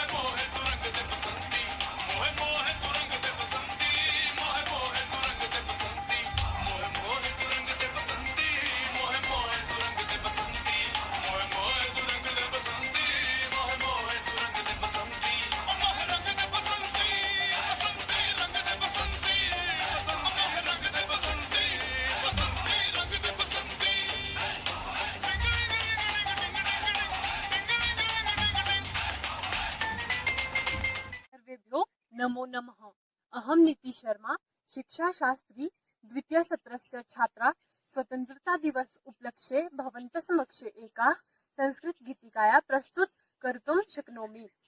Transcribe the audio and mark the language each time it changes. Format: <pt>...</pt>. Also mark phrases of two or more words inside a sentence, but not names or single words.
<hi>मोहे तू रंग दे बसंती, मोहे मोहे तू रंग दे बसंती, मोहे मोहे तू रंग दे बसंती, मोहे मोहे तू रंग दे बसंती, मोहे मोहे तू रंग दे बसंती, मोहे मोहे तू रंग दे बसंती, मोहे मोहे तू रंग दे बसंती, मोहे रंग दे बसंती, बसंती रंग दे बसंती, मोहे रंग दे बसंती, बसंती रंग दे बसंती।</hi> <sa>सर्वेभ्यो नमो नमः। अहं नीति शर्मा, शिक्षा शास्त्री द्वितीय सत्रस्य छात्रा। स्वतंत्रता दिवस उपलक्ष्ये भवन्तः समक्षे एका संस्कृत गीतिकाया प्रस्तुत कर्तुं शक्नोमि।</sa>